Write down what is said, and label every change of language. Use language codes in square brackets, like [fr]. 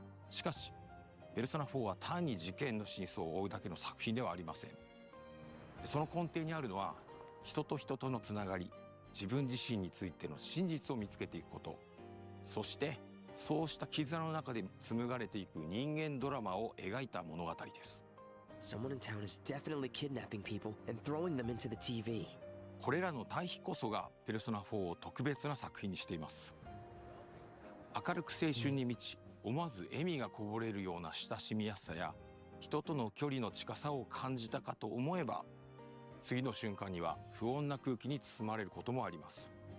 [ja] しかしペルソナ4は単に事件の真相を追うだけの作品ではありません。その根底にあるのは人と人とのつながり、自分自身についての真実を見つけていくこと、そしてそうした絆の中で紡がれていく人間ドラマを描いた物語です。 [en] Someone in town is definitely kidnapping people and throwing them into the TV. [ja] これらの対比こそがペルソナ4を特別な作品にしています。明るく青春に満ち、思わず笑みがこぼれるような親しみやすさや人との距離の近さを感じたかと思えば、次の瞬間には不穏な空気に包まれることもあります。